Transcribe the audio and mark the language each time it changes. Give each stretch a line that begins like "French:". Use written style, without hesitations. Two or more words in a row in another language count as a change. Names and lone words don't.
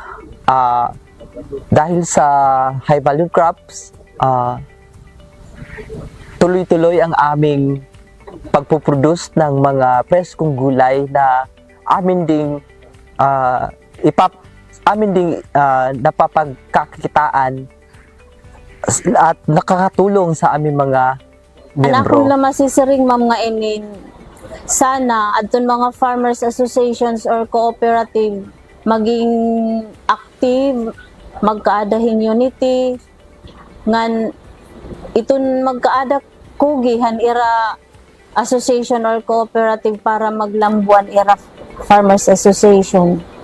Filipino: Dahil sa
English: high value crops,
Filipino: tuloy-tuloy ang aming pagpuproduce ng mga preskong gulay na amin ding napapagkakitaan at nakakatulong sa aming mga miyembro.
Waray: Anakong na masisiring ma'am nga inin sana adton mga
English: farmers associations or cooperative
Waray: maging active, magkaadahin unity ngan iton magkaada kugihan ira
English: association or cooperative
Waray: para maglambuan ira
English: farmers association.